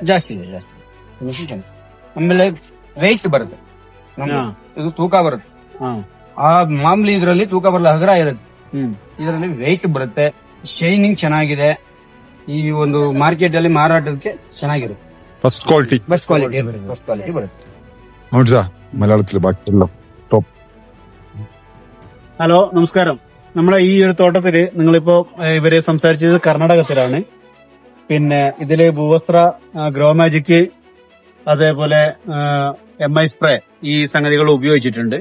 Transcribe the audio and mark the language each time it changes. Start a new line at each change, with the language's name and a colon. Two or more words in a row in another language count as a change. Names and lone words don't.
Kannada: ಜಾಸ್ತಿ ಫಿನಿಶಿಂಗ್ ಚೆನ್ನಾಗಿದೆ. ಆಮೇಲೆ ವೆಯ್ಟ್ ಬರುತ್ತೆ, ಇದು ತೂಕ ಬರುತ್ತೆ. ಆ ಮಾಮೂಲಿ ಇದ್ರಲ್ಲಿ ತೂಕ ಬರಲ್ಲ, ಹಗರ ಇರುತ್ತೆ. ಇದರಲ್ಲಿ ವೆಯ್ಟ್ ಬರುತ್ತೆ, ಶೈನಿಂಗ್ ಚೆನ್ನಾಗಿದೆ. ಈ ಒಂದು ಮಾರ್ಕೆಟ್ ಅಲ್ಲಿ ಮಾರಾಟಕ್ಕೆ ಚೆನ್ನಾಗಿರುತ್ತೆ.
English: first quality best quality ಬರುತ್ತೆ.
Malayalam: നോട്ട്സാ മലയാളത്തിൽ ബാക്കിയെല്ലാം ടോപ്പ്. ഹലോ, നമസ്കാരം. നമ്മളെ ഈ ഒരു തോട്ടത്തില് നിങ്ങളിപ്പോ ഇവര് സംസാരിച്ചത് കർണാടകത്തിലാണ്. പിന്നെ ഇതില് ഭൂവസ്ത്ര, ഗ്രോമാജിക്, അതേപോലെ MI സ്പ്രേ ഈ സംഗതികൾ ഉപയോഗിച്ചിട്ടുണ്ട്.